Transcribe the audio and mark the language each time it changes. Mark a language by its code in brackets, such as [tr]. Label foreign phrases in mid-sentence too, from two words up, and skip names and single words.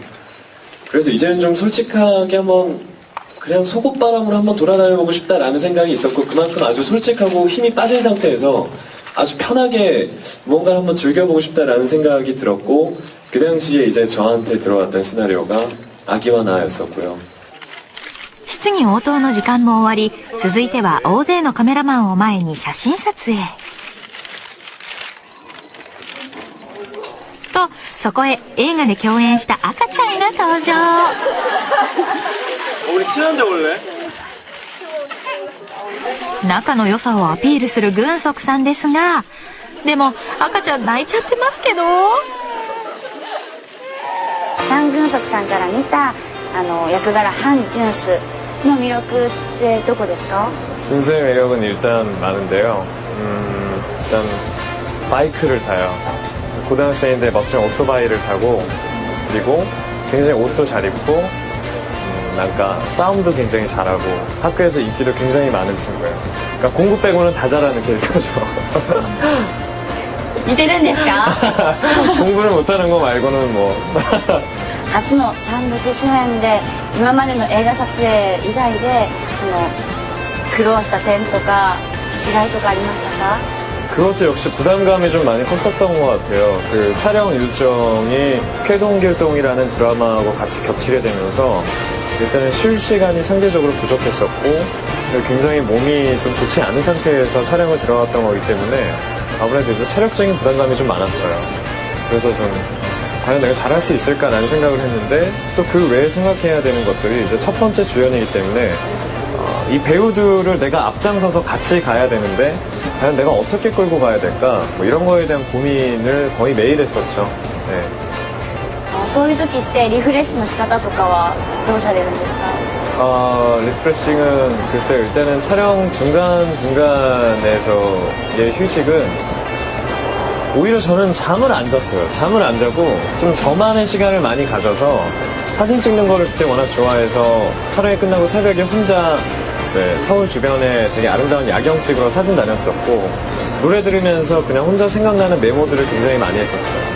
[ko] 그래서 이제는 좀 솔직하게 한번 그냥 속옷바람으로 한번 돌아다녀보고 싶다라는 생각이 있었고 그만큼 아주 솔직하고 힘이 빠진 상태에서 아주 편하게 뭔가를 한번 즐겨보고 싶다라는 생각이 들었고 그 당시에 이제 저한테 들어왔던 시나리오가 아기와 나였었고요. [ja] 質疑応答の時間も終わり、続いては大勢のカメラマンを前に写真撮影。と、そこへ映画で共演した赤ちゃんが登場。 [ko] 우리 친한데 원래? [ja] 仲の良さをアピールする軍足さんですが、でも赤ちゃん泣いちゃってますけど。チャン・グンソクさんから見た役柄ハン・ジュンスの魅力ってどこですか？ [ko] 준수의 매력은 일단 많은데요. 일단 바이크를 타요. 고등학생인데 멋진 오토바이를 타고 그리고 굉장히 옷도 잘 입고 뭔가 싸움도 굉장히 잘하고 학교에서 인기도 굉장히 많은 친구예요. 그러니까 공부 빼고는 다 잘하는 캐릭터죠. [ja] 似てるんですか？ [ko] 공부를 못하는 거 말고는 뭐 [ja] 初の単独主演で今までの映画撮影以外で苦労した点とか違いとかありましたか？ [ko] 그것도 역시 부담감이 좀 많이 컸었던 것 같아요. 그 촬영 일정이 쾌동길동이라는 드라마하고 같이 겹치게 되면서 일단은 쉴 시간이 상대적으로 부족했었고 굉장히 몸이 좀 좋지 않은 상태에서 촬영을 들어갔던 거기 때문에 아무래도 이제 체력적인 부담감이 좀 많았어요. 그래서 좀 과연 내가 잘할 수 있을까라는 생각을 했는데 또 그 외에 생각해야 되는 것들이 이제 첫 번째 주연이기 때문에 이 배우들을 내가 앞장서서 같이 가야 되는데 과연 내가 어떻게 끌고 가야 될까 뭐 이런 거에 대한 고민을 거의 매일 했었죠. 네. [ja] そういう時ってリフレッシュの仕方とかはどうされるんですか？ [ko] 리프레싱은 글쎄요. 일단은 촬영 중간중간에서의 휴식은 오히려 저는 잠을 안 잤어요. 잠을 안 자고 좀 저만의 시간을 많이 가져서 사진 찍는 거를 그때 워낙 좋아해서 촬영이 끝나고 새벽에 혼자 이제 서울 주변에 되게 아름다운 야경 찍으러 사진 다녔었고 노래 들으면서 그냥 혼자 생각나는 메모들을 굉장히 많이 했었어요.